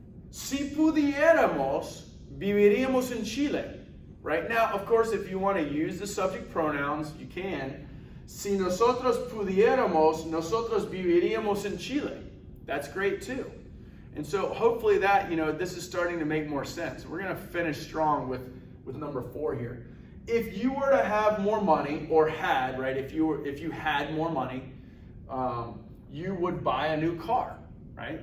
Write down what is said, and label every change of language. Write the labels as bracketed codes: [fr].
[es] Si pudiéramos, viviríamos en Chile. [en] Right now, of course, if you want to use the subject pronouns, you can. [es] Si nosotros pudiéramos, nosotros viviríamos en Chile. [en] That's great too. And so hopefully that, this is starting to make more sense. We're going to finish strong with number 4 here. If you were to have more money, or had, right, if you had more money, you would buy a new car, right?